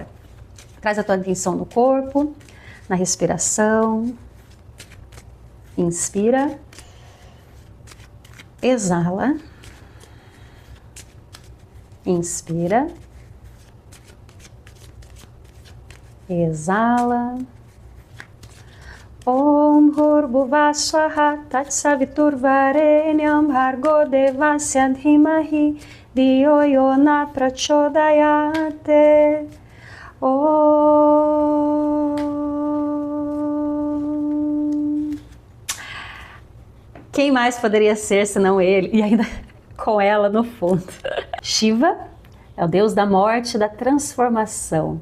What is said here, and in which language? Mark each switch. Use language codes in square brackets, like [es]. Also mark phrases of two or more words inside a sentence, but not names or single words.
[pt] Traz a tua atenção no corpo, na respiração. Inspira, exala, inspira, exala. [sa] ॐ भूर्वुभुव स्वाहा तत्सवितुर्वरेण्यं भर्गो देवस्य धीमहि धियो यो न प्रचोदयते. [pt] Quem mais poderia ser senão ele? E ainda com ela no fundo. Shiva é o deus da morte e da transformação.